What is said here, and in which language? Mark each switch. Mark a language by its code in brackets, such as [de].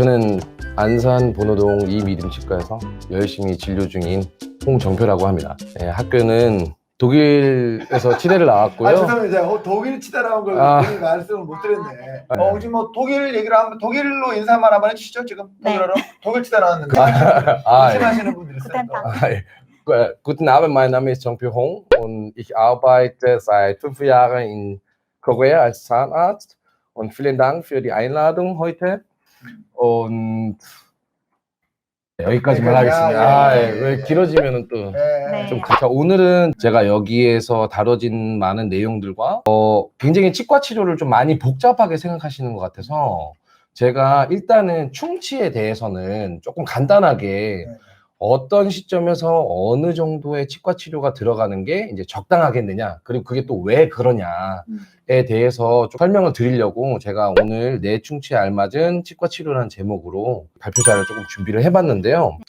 [ko] 저는 안산 본호동 이미듬치과에서 열심히 진료 중인 홍정표라고 합니다. 네, 학교는 독일에서 치대를 나왔고요. 죄송합니다. 제가 독일 치다 나온 걸 본인 말씀을 못 드렸네. 혹시 뭐 독일 얘기를 하면 독일로 인사만 한번 해주시죠. 지금 독일어로 독일 치다 나왔는데 의심하시는 분들 있어요. [de] Guten Abend, mein Name ist Jean-Pierre Hong und ich arbeite seit 5 Jahren in Korea als Zahnarzt und vielen Dank für die Einladung heute und [ko] 여기까지만 하겠습니다. 왜 길어지면은 또 좀 자, 오늘은 제가 여기에서 다뤄진 많은 내용들과 굉장히 치과 치료를 좀 많이 복잡하게 생각하시는 것 같아서 제가 일단은 충치에 대해서는 조금 간단하게 어떤 시점에서 어느 정도의 치과 치료가 들어가는 게 이제 적당하겠느냐, 그리고 그게 또 왜 그러냐에 대해서 좀 설명을 드리려고 제가 오늘 내 충치에 알맞은 치과 치료라는 제목으로 발표자를 조금 준비를 해봤는데요.